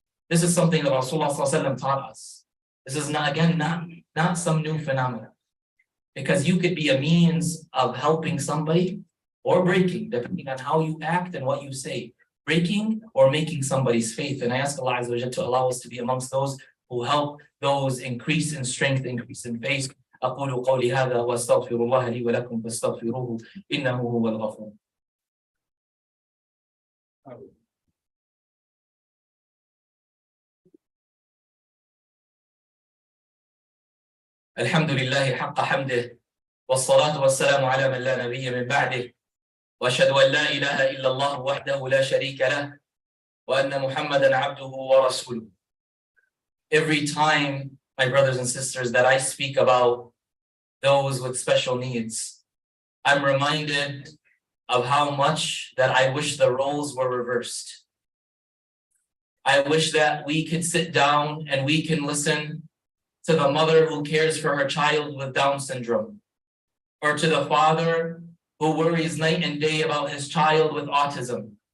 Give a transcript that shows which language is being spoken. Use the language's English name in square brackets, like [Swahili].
[English] This is something that Rasulullah sallallahu alaihi wasallam taught us. This is not some new phenomenon. Because you could be a means of helping somebody or breaking, depending on how you act and what you say. Breaking or making somebody's faith. And I ask Allah Azza wa Jalla to allow us to be amongst those who help those increase in strength, increase in faith. [Arabic] أقول قولي هذا وأستغفر الله لي ولكم فاستغفروه إنه هو الغفور. الحمد لله حق حمده والصلاة والسلام على من لا نبي من بعده وأشهد أن لا إله إلا الله وحده لا شريك له وأن محمدا عبده ورسوله. [English] Every time, my brothers and sisters, that I speak about those with special needs, I'm reminded of how much that I wish the roles were reversed. I wish that we could sit down and we can listen to the mother who cares for her child with Down syndrome, or to the father who worries night and day about his child with autism.